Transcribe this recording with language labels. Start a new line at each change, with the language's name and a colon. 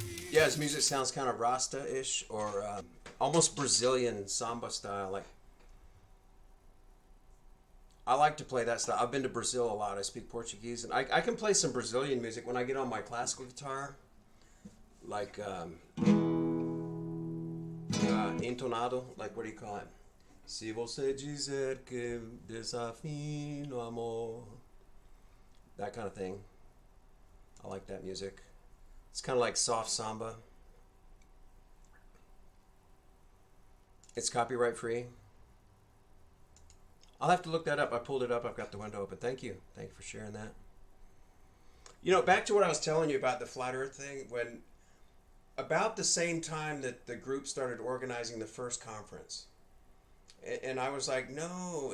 English: Yeah, his music sounds kind of Rasta-ish, or almost Brazilian samba style. Like, I like to play that style. I've been to Brazil a lot. I speak Portuguese, and I can play some Brazilian music when I get on my classical guitar, like entonado, like what do you call it?
Portuguese: Se você dizer que desafino amor,
English: that kind of thing. I like that music. It's kind of like soft samba. It's copyright free. I'll have to look that up. I pulled it up. I've got the window open. Thank you. Thank you for sharing that. You know, back to what I was telling you about the Flat Earth thing. When about the same time that the group started organizing the first conference, and I was like, no.